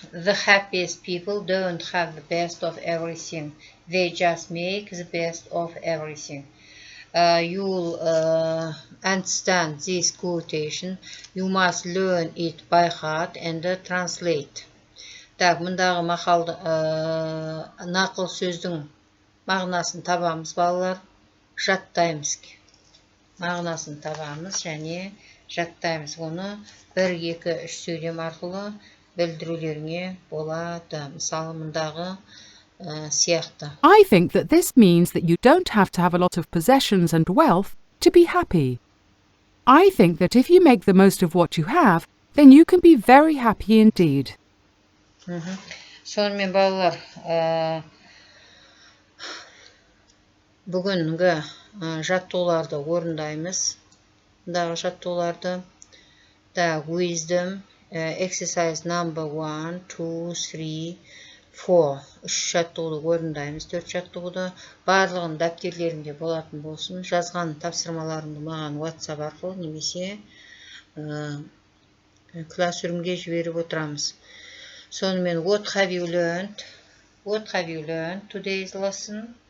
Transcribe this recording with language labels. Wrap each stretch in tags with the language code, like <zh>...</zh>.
<en>The happiest people don't have the best of everything. They just make the best of everything. You'll understand this quotation. You must learn it by heart and translate.</en> <kk>Так, мұндағы мақалды нақыл сөздің мағынасын табамыз, балалар. Жаттаймыз. Мағынасын табамыз және жаттаймыз. Оны 1-2-3 сөйлем арқылы білдірулеріңе болады. Мысалы, мұндағы сияқты.</kk> <en>I think that this means that you don't have to have a lot of possessions and wealth to be happy. I think that if you make the most of what you have, then you can be very happy indeed.</en> <kk>Сонымен, балалар, бүгінгі жаттығуларды орындаймыз. Мұндағы жаттығуларды</kk> <en>wisdom, exercise number 1, 2, 3, 4.</en> <kk>3 жаттығуды орындаймыз. 4 жаттығуды барлығын дәптерлерінде болатын болсын. Жазған тапсырмаларымды маған WhatsApp арқылы немесе классрумге жіберіп отырамыз. Сонымен,</kk> <en>what have you learned? What have you learned today's lesson?</en>